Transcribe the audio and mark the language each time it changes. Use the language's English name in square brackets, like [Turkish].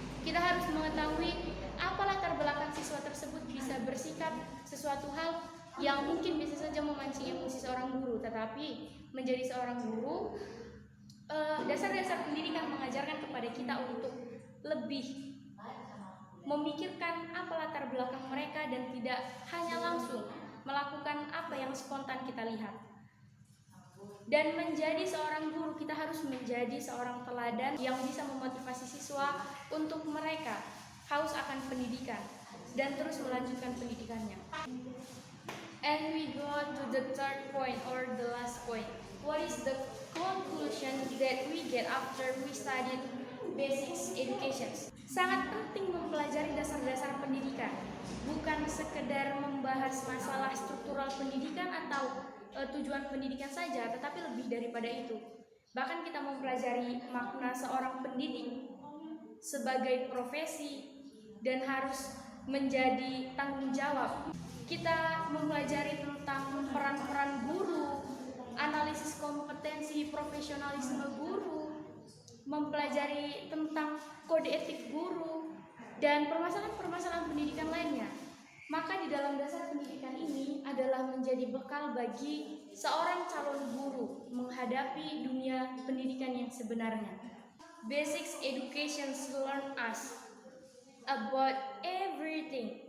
[Indonesian] Kita harus mengetahui apa latar belakang siswa tersebut bisa bersikap sesuatu hal yang mungkin bisa saja memancing emosi seorang guru, tetapi menjadi seorang guru, dasar-dasar pendidikan mengajarkan kepada kita untuk lebih memikirkan apa latar belakang mereka dan tidak hanya langsung melakukan apa yang spontan kita lihat. Dan menjadi seorang guru, kita harus menjadi seorang teladan yang bisa memotivasi siswa untuk mereka haus akan pendidikan dan terus melanjutkan pendidikannya. [English] And we go to the third point or the last point. What is the conclusion that we get after we studied basics education? [Indonesian] Sangat penting mempelajari dasar-dasar pendidikan, bukan sekedar membahas masalah struktural pendidikan atau tujuan pendidikan saja, tetapi lebih daripada itu. Bahkan kita mempelajari makna seorang pendidik sebagai profesi dan harus menjadi tanggung jawab. Kita mempelajari tentang peran-peran guru, analisis kompetensi profesionalisme guru, mempelajari tentang kode etik guru, dan permasalahan-permasalahan pendidikan lainnya. Maka di dalam dasar pendidikan ini adalah menjadi bekal bagi seorang calon guru menghadapi dunia pendidikan yang sebenarnya. [English] Basics education learn us about everything.